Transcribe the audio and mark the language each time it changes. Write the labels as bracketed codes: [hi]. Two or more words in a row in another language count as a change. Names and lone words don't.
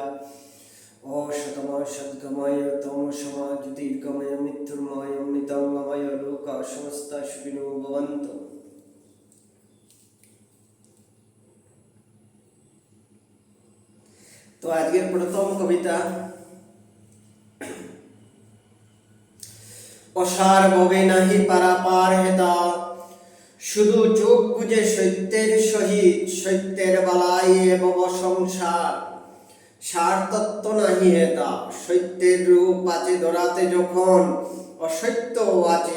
[sa] अशतमः सद्गमय तमसः ज्योतिर्गमय मृत्युर्मय अमृतंगमय लोकाः समस्ताः सुखिनो भवन्तु। [bn] तो आजকের প্রথম কবিতা অসার ভবে নাহি পারাপার হেতা শুধু চোখ বুঝে সত্যের সহিত সত্যের বালাই ভব সংসার সার তত্ত্ব নাহি হেতা সত্যের রূপ আছে ধরাতে যখন অসত্য আছে